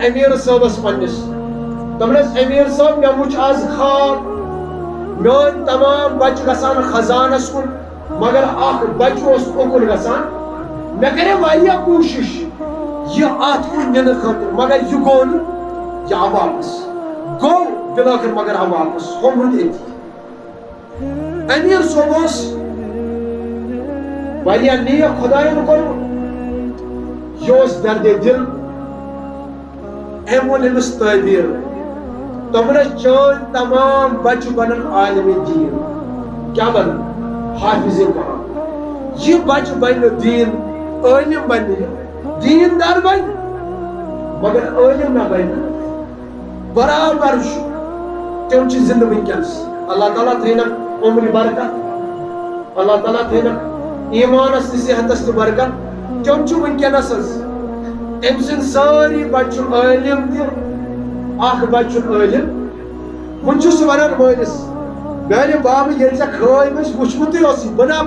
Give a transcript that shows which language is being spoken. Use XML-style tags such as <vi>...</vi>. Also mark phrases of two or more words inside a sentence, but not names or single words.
<ks>امیر صٲبس پنس دپنس امیر صٲب مے وچ آز خواب میون تمام بچہ گسان خزانس کن مگر اخ بچہ اوکن گسان مے کرے واریاہ کوشش یہ ات کن نن خاطر مگر یہ گو یہ آو واپس گو بلاخر مگر آو واپس ہم روٗد أتی امیر صٲب اوس واریاہ نیک خدایَن کوٚرمُت یہ اوس دردِ دل أمۍ ووٚن أمِس تعبیر دوٚپنس چٲنۍ تمام بچہ بنن عالم دین کیا بنن حافظ قرآن یہ بچہ بن دین عالم بن دین دار بن مگر عالم نہ بن برابر تم چھ زندہ ونکس اللہ تعالیٰ تھینا عمر برکت اللہ تعالیٰ تھینا ایمانس تہ صحتس تہ برکت تم چھ ونکس تم سن ساری بچہ عالم تہ اخ بچہ عالم ون چھس ونان مالس میانہ بابہ ییٚلہِ ژےٚ خٲیِم ٲسۍ وٕچھمُتٕے اوسُے بہٕ نا</ks>